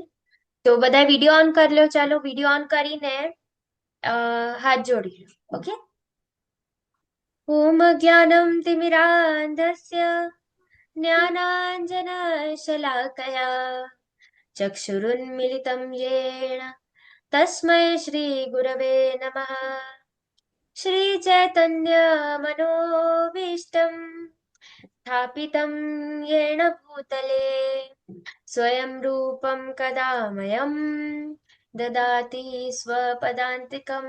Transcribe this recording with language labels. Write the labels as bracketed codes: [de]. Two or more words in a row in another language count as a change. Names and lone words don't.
[gu] તો બધા વિડીયો ઓન કરી લો. ચાલો વિડીયો ઓન કરીને હાથ જોડી લો. ઓકે. [sa] ઓમ જ્ઞાનમ તિમિરાંધસ્ય જ્ઞાનાંજનશલાકયા ચક્ષુરુન્મિલિतं येन तस्मै श्रीगुरवे नमः. श्रीचैतन्यमनोभीष्टं स्थापितं येन भूतले स्वयं रूपं कदा मह्यं ददाति स्वपदान्तिकम्.